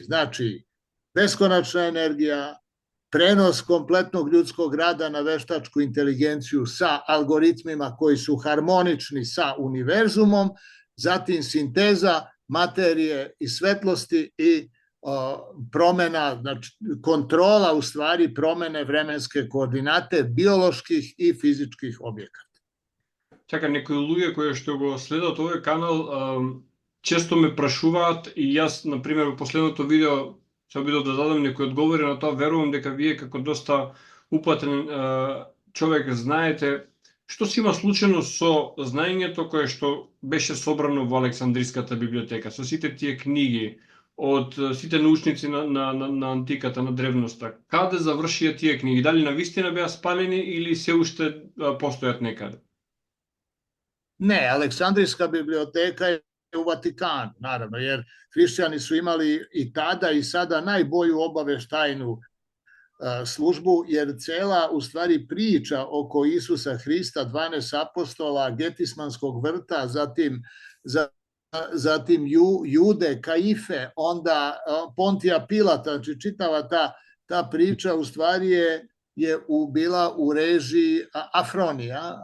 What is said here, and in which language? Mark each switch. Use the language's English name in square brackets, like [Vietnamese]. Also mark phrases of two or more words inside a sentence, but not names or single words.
[Serbian] Znači, beskonačna energija, prenos kompletnog ljudskog rada na veštačku inteligenciju sa algoritmima koji su harmonični sa univerzumom, zatim sinteza materije i svetlosti i promena, znači kontrola u stvari promene vremenske koordinate bioloških i fizičkih objekata. [Macedonian] Чакай, некои луѓе кои што го следат овој канал често ме прашуваат и јас, на пример, во последното видео се обидов да дадам некои одговори на тоа. Верувам дека вие како доста упатен човек знаете што се има случајно со знаењето кое што беше собрано во Александриската библиотека, со сите тие книги од сите научници на антиката, на древноста. Каде завршија тие книги? Дали навистина беа спалени или се уште постојат некаде? [Serbian] Ne, Aleksandrijska biblioteka je u Vatikanu, naravno, jer hrišćani su imali i tada i sada najbolju obaveštajnu službu, jer cela u stvari priča oko Isusa Hrista, 12 apostola, Getismanskog vrta, zatim Jude, Kaife, onda Pontija Pilata, znači čitava ta priča u stvari je bila u režiji Afronija.